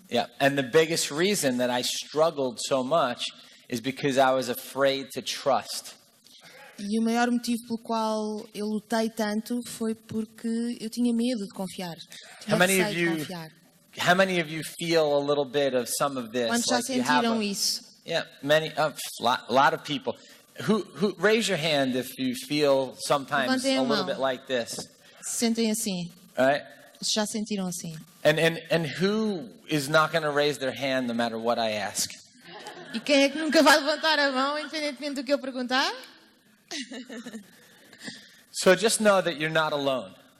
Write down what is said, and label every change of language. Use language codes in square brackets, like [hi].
[en] Yeah, and the biggest reason that I struggled so much is because I was afraid to trust. [pt] E o maior motivo pelo qual eu lutei tanto foi porque eu tinha medo de confiar. Tinha receio de confiar. [en] How many of you feel a little bit of some of this? [pt] Quantos já sentiram isso? [en] Yeah, many, a lot of people. Who raise your hand if you feel sometimes a little bit like this? [pt] Se sentem assim. [en] Right? [pt] Já sentiram assim. [en] And who is not going to raise their hand no matter what I ask? [pt] E quem é que nunca vai levantar a mão, independentemente do que eu perguntar? [en] So just know that you're not alone.